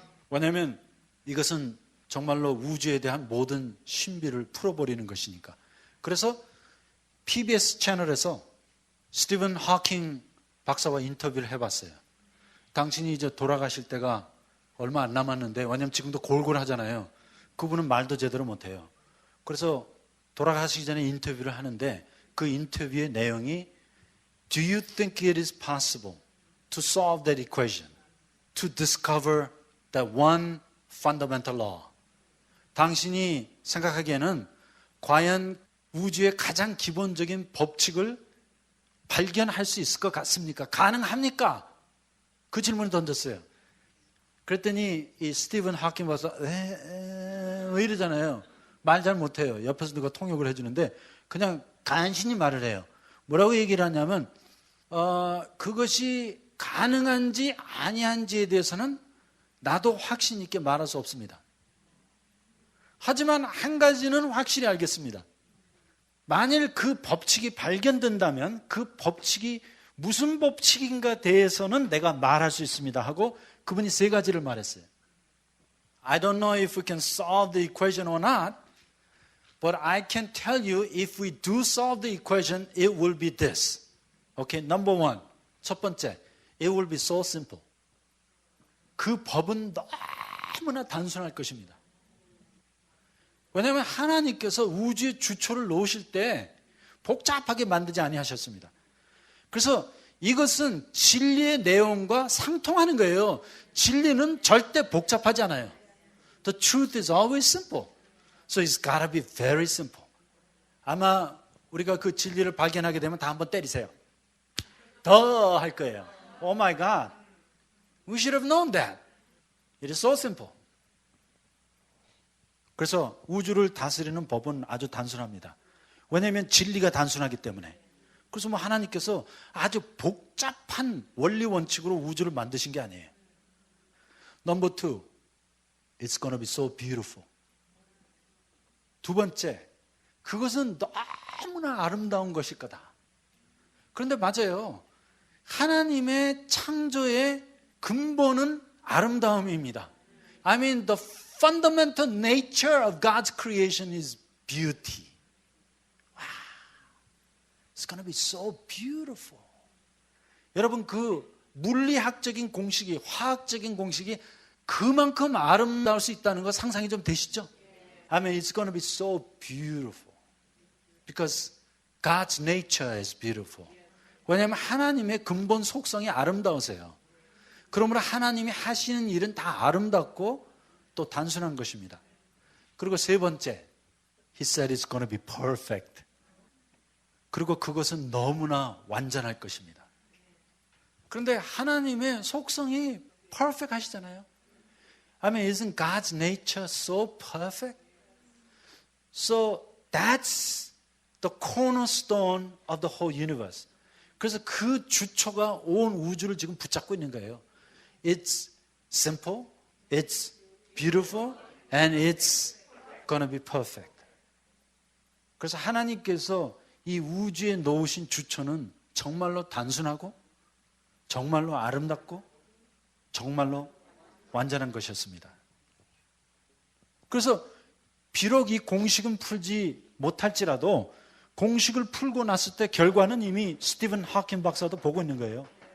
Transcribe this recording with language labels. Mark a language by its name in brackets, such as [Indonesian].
[Korean] 왜냐하면 이것은 정말로 우주에 대한 모든 신비를 풀어버리는 것이니까. 그래서 PBS 채널에서 스티븐 하킹 박사와 인터뷰를 해봤어요. 당신이 이제 돌아가실 때가 얼마 안 남았는데, 왜냐하면 지금도 골골하잖아요. 그분은 말도 제대로 못해요. 그래서 돌아가시기 전에 인터뷰를 하는데 그 인터뷰의 내용이 [English] Do you think it is possible to solve that equation? To discover that one fundamental law? [Korean] 당신이 생각하기에는 과연 우주의 가장 기본적인 법칙을 발견할 수 있을 것 같습니까? 가능합니까? 그 질문을 던졌어요. 그랬더니 이 스티븐 하킹 박사 왜 이러잖아요. 말 잘 못해요. 옆에서 누가 통역을 해주는데 그냥 간신히 말을 해요. 뭐라고 얘기를 하냐면 그것이 가능한지 아니한지에 대해서는 나도 확신 있게 말할 수 없습니다. 하지만 한 가지는 확실히 알겠습니다. 만일 그 법칙이 발견된다면 그 법칙이 무슨 법칙인가 대해서는 내가 말할 수 있습니다 하고 그분이 3가지를 말했어요. [English] I don't know if we can solve the equation or not, but I can tell you if we do solve the equation, it will be this. Okay, number one. [Korean] 첫 번째, [English] it will be so simple. [Korean] 그 법은 너무나 단순할 것입니다. 왜냐하면 하나님께서 우주의 주초를 놓으실 때 복잡하게 만들지 아니하셨습니다. 그래서 이것은 진리의 내용과 상통하는 거예요. 진리는 절대 복잡하지 않아요. [English] The truth is always simple. So it's gotta be very simple. [Korean] 아마 우리가 그 진리를 발견하게 되면 다 한번 때리세요. 더 할 거예요. [English] Oh my God. We should have known that. It is so simple. [Korean] 그래서 우주를 다스리는 법은 아주 단순합니다. 왜냐하면 진리가 단순하기 때문에. 그래서 하나님께서 아주 복잡한 원리 원칙으로 우주를 만드신 게 아니에요. [English] Number two, it's going to be so beautiful. [Korean] 2번째, 그것은 너무나 아름다운 것일 거다. 그런데 맞아요. 하나님의 창조의 근본은 아름다움입니다. [English] I mean, the fundamental nature of God's creation is beauty. Wow. It's going to be so beautiful. [Korean] 여러분, 그 물리학적인 공식이, 화학적인 공식이 그만큼 아름다울 수 있다는 거 상상이 좀 되시죠? [English] I mean, it's going to be so beautiful. Because God's nature is beautiful. [Korean] 왜냐하면 하나님의 근본 속성이 아름다우세요. 그러므로 하나님이 하시는 일은 다 아름답고 또 단순한 것입니다. 그리고 3번째, [English] He said it's going to be perfect. [Korean] 그리고 그것은 너무나 완전할 것입니다. 그런데 하나님의 속성이 perfect 하시잖아요. [English] I mean, isn't God's nature so perfect? So that's the cornerstone of the whole universe. [Korean] 그래서 그 주초가 온 우주를 지금 붙잡고 있는 거예요. [English] It's simple, it's beautiful, and it's gonna be perfect. [Korean] 그래서 하나님께서 이 우주에 놓으신 주초는 정말로 단순하고 정말로 아름답고 정말로 완전한 것이었습니다. 그래서 비록 이 공식은 풀지 못할지라도 공식을 풀고 났을 때 결과는 이미 스티븐 하킹 박사도 보고 있는 거예요.